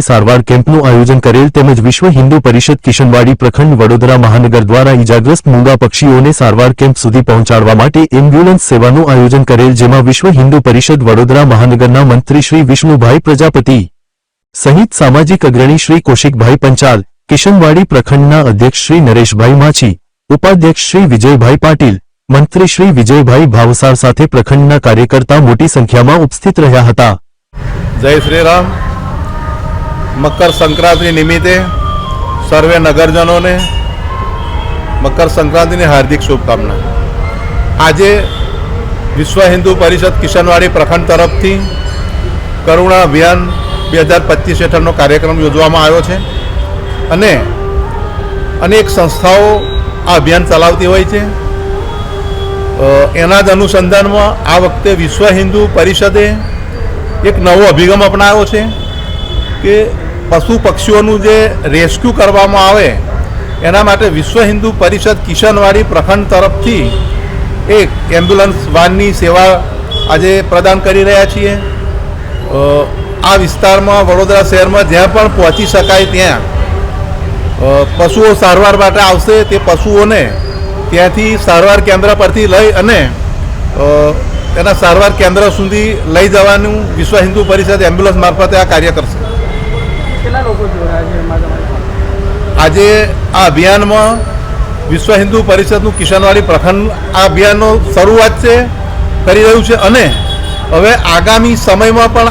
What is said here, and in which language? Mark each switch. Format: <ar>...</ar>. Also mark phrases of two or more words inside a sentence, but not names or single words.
<gu>સારવાર કેમ્પનું આયોજન કરેલ, તેમજ વિશ્વ હિન્દુ પરિષદ કિશનવાડી પ્રખંડ વડોદરા મહાનગર દ્વારા ઈજાગ્રસ્ત મૂંગા પક્ષીઓને સારવાર કેમ્પ સુધી પહોંચાડવા માટે એમ્બ્યુલન્સ સેવાનું આયોજન કરેલ, જેમાં વિશ્વ હિન્દુ પરિષદ વડોદરા મહાનગરના મંત્રી શ્રી વિષ્ણુભાઈ પ્રજાપતિ સહિત સામાજિક અગ્રણી શ્રી કૌશિકભાઈ પંચાલ, કિશનવાડી પ્રખંડના અધ્યક્ષ શ્રી નરેશભાઈ માછી, ઉપાધ્યક્ષ શ્રી વિજયભાઈ પાટીલ, મંત્રી શ્રી વિજયભાઈ ભાવસાર સાથે પ્રખંડના કાર્યકર્તા મોટી સંખ્યામાં ઉપસ્થિત રહ્યા હતા। જય શ્રી રામ। મકર સંક્રાંતિ નિમિત્તે સર્વે નગરજનોને મકર સંક્રાંતિની હાર્દિક શુભકામના। આજ વિશ્વ હિંદુ પરિષદ કિશનવાડી પ્રખંડ તરફ થી કરુણા અભિયાન 2025 હેઠળનો કાર્યક્રમ યોજવામાં આવ્યો છે અને અનેક સંસ્થાઓ આ અભિયાન ચલાવતી હોય છે। એના જ અનુસંધાનમાં આ વખતે વિશ્વ હિંદુ પરિષદે એક નવો અભિગમ અપનાવ્યો છે કે પશુ પક્ષીઓનું જે રેસ્ક્યૂ કરવામાં આવે એના માટે વિશ્વ હિંદુ પરિષદ કિશનવાડી પ્રખંડ તરફથી એક એમ્બ્યુલન્સ વાનની સેવા આજે પ્રદાન કરી રહ્યા છીએ। આ વિસ્તારમાં વડોદરા શહેરમાં જ્યાં પણ પહોંચી શકાય ત્યાં પશુઓ સારવાર માટે આવશે, તે પશુઓને ત્યાંથી સારવાર કેન્દ્ર પરથી લઈ અને તેના સારવાર કેન્દ્ર સુધી લઈ જવાનું વિશ્વ હિંદુ પરિષદ એમ્બ્યુલન્સ મારફતે આ કાર્ય કરશે। આજ આ અભિયાન મેં વિશ્વ હિંદુ પરિષદનું કિશનવાડી પ્રખંડ આ અભિયાનનો શરૂઆત છે કરી રહ્યું છે અને હવે આગામી સમય મેં પણ</gu>